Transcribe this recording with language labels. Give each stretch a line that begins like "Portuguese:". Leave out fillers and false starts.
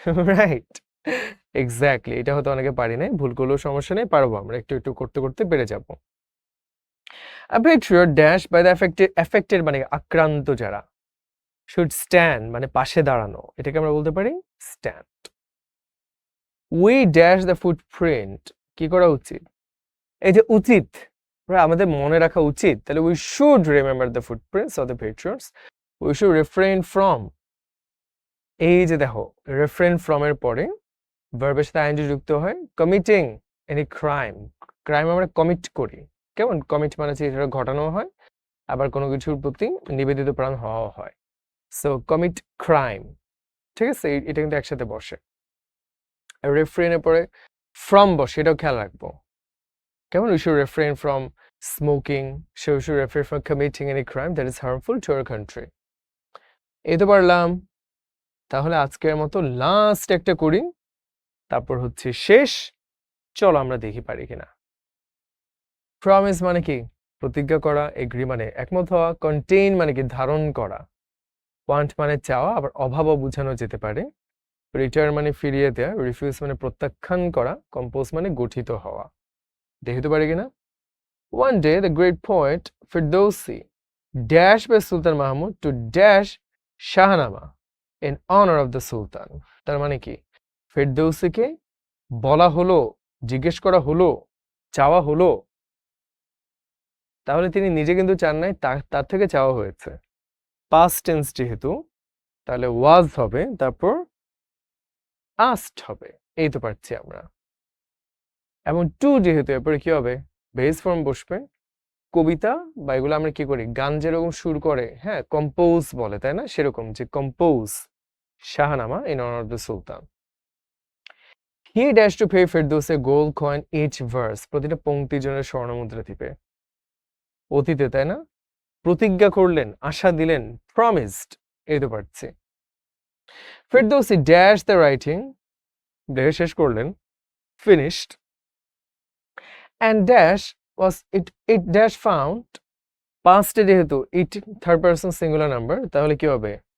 Bangla: Right, exactly. এটা হয়তো অনেকে পারি নাই, ভুল করলেও সমস্যা নেই, পারবো আমরা, একটু একটু করতে করতে পেরে যাব।
English: A patriot dash by the affected
Bangla: মানে আক্রান্ত যারা,
English: should stand
Bangla: মানে পাশে দাঁড়ানো, এটাকে আমরা বলতে পারি stand.
English: We dash the footprint,
Bangla: কি করা উচিত? এই যে উচিত, আমাদের মনে রাখা উচিত, তাহলে
English: we should remember the footprints of the patriots. We should refrain from,
Bangla: এই যে দেখো refrain from এর পরে ভার্বের সাথে আইএনজি যুক্ত হয়,
English: committing any crime,
Bangla: ক্রাইম আমরা কমিট করি, কেমন? কমিট মানে হচ্ছে এটা ঘটানো হয়, আবার কোনো কিছুর প্রতি নিবেদিত প্রাণ হওয়া হয়, সো কমিট ক্রাইম, ঠিক আছে? এটা কিন্তু একসাথে বসে। রেফ্রেনের পরে ফ্রম বসে, এটাও খেয়াল রাখবো, কেমন?
English: We should refrain from smoking, so we should refrain from committing any crime that is harmful to our country.
Bangla: এই তো পারলাম, তাহলে আজকের মতো লাস্ট একটা করি, তারপর হচ্ছে শেষ। চলো আমরা দেখি পারি কিনা। প্রমিস মানে কি? প্রতিজ্ঞা করা। এগ্রি মানে একমত হওয়া। কন্টেইন মানে কি? ধারণ করা। ওয়ান্ট মানে চাওয়া, আবার অভাবও বোঝানো যেতে পারে। রিটার্ন মানে ফিরিয়ে দেওয়া। রিফিউজ মানে প্রত্যাখ্যান করা। কম্পোজ মানে গঠিত হওয়া। দেখতে পারি কিনা।
English: One day the great poet Firdausi dashed by Sultan Mahmud to dash Shahnama in honor of the Sultan.
Bangla: তার মানে কি? ফেরদৌসিকে বলা হলো, জিজ্ঞেস করা হলো, চাওয়া হলো, তাহলে তিনি নিজে কিন্তু চান নাই, তার থেকে চাওয়া হয়েছে। পাস্ট টেন্স যেহেতু, তাহলে ওয়াজ হবে, তারপর আস্ট হবে, এই তো পারছি আমরা। এবং টু যেহেতু, এরপরে কি হবে? বেস ফর্ম বসবে। কবিতা বা এগুলো আমরা কি করি? গান যেরকম সুর করে, হ্যাঁ, কম্পোজ বলে, তাই না? সেরকম যে
English: Compose Shahnama in honour of the sultan. He dashed to pay Firdaus a gold coin each verse,
Bangla: প্রতিটা পংক্তির জন্য স্বর্ণমুদ্রা দিবে। অতীতে, তাই না? প্রতিজ্ঞা করলেন, আশা দিলেন, প্রমিসড, এই তো পারছি। ফেরদৌসি ড্যাশ দ্য রাইটিং, লেখা শেষ করলেন, finished,
English: and dash was it dash found,
Bangla: পাস্টে যেহেতু it third person singular number, তাহলে কি হবে?